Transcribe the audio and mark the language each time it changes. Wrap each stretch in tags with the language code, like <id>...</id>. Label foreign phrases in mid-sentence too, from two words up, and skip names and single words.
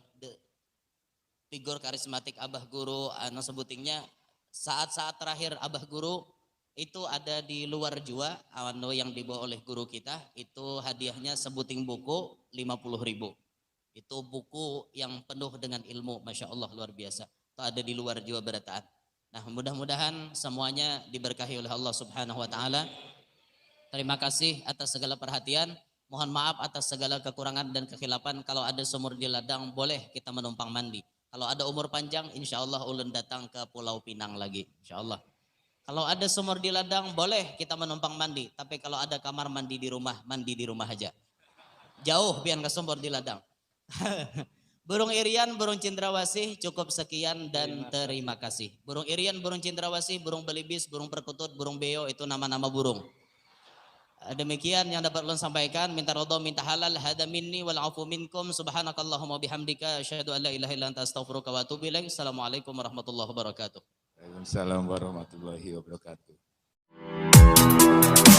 <id>Figur karismatik Abah Guru, sebutingnya saat-saat terakhir Abah Guru itu ada di luar jua, yang dibawa oleh guru kita, itu hadiahnya sebuting buku 50.000. Itu buku yang penuh dengan ilmu,</id> <ar>ما شاء الله</ar> <id>luar biasa. Itu ada di luar jua Barataan. Nah mudah-mudahan semuanya diberkahi oleh Allah</id> <ar>سبحانه وتعالى.</ar> <id>Terima kasih atas segala perhatian. Mohon maaf atas segala kekurangan dan kekhilapan. Kalau ada sumur di ladang boleh kita menumpang mandi. Kalau ada umur panjang,</id> <ar>إن شاء الله</ar> <id>ulun datang ke Pulau Pinang lagi,</id> <ar>إن شاء الله.</ar> <id>Kalau ada sumur di ladang, boleh kita menumpang mandi. Tapi kalau ada kamar mandi di rumah aja. Jauh biar ke sumur di ladang. Burung irian, burung cendrawasih, cukup sekian dan terima kasih. Burung irian, burung cendrawasih, burung belibis, burung perkutut, burung beo, itu nama-nama burung. Demikian yang dapat ulun sampaikan. Minta ridha, minta halal.</id> <ar>هذا مني والعفو منكم. سبحانك اللهم وبحمدك أشهد أن لا إله إلا أنت أستغفرك وأتوب إليك. السلام عليكم ورحمة الله وبركاته. وعليكم السلام ورحمة الله وبركاته.</ar>